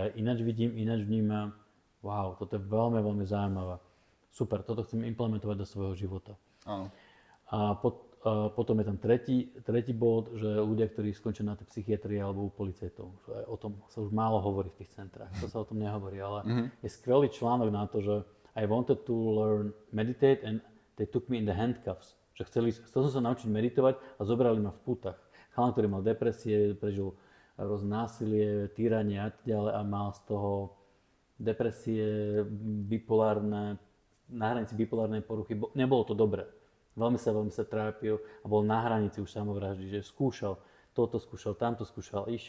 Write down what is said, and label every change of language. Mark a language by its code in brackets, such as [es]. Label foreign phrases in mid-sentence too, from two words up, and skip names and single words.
[sk] Ja ináč vidím, ináč vnímam. Wow, toto je veľmi, veľmi zaujímavé. Super, toto chcem implementovať do svojho života. Áno. A potom je tam tretí bod, že ľudia, ktorí skončia na tej psychiatrii alebo u policajtov, že o tom sa už málo hovorí v tých centrách, to sa o tom nehovorí, ale je skvelý článok na to, že [en] I wanted to learn meditate and they took me in the handcuffs. [sk] Že chcel som sa naučiť meditovať a zobrali ma v pútach. Chalan, ktorý mal depresie, prežil rôzne násilie, týranie a tak ďalej a mal z toho depresie, bipolárne, na hranici bipolárnej poruchy. Nebolo to dobré. Veľmi sa trápil a bol na hranici už samovraždy, že skúšal, tamto skúšal, išiel.